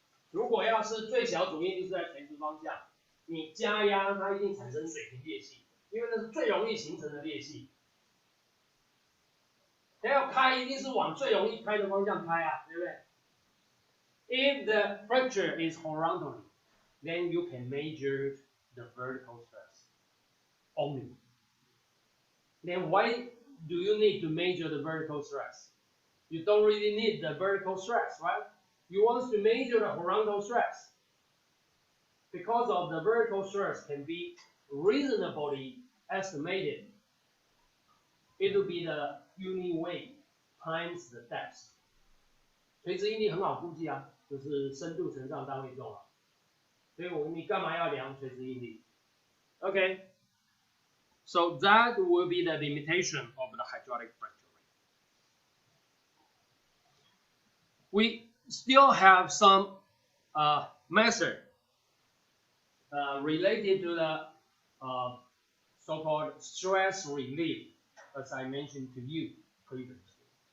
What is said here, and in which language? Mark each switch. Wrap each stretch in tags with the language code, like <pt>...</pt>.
<zh>如果要是最小阻力就是在垂直方向，你加压它一定产生水平裂隙，因为那是最容易形成的裂隙。它要开一定是往最容易开的方向开啊，对不对？</zh> <en>If the fracture is horizontally, then you can measure the vertical stress only. Then why do you need to measure the vertical stress? You don't really need the vertical stress, right? You want to measure the horizontal stress. Because of the vertical stress can be reasonably estimated. It will be the unit weight times the depth.</en> <zh>垂直应力很好估计啊，就是深度乘上单位重啊。所以你干嘛要量垂直应力 ？</zh> <en>Okay, so that will be the limitation of the hydraulic fracture rate. We still have some method related to the so-called stress relief, as I mentioned to you previously.</en>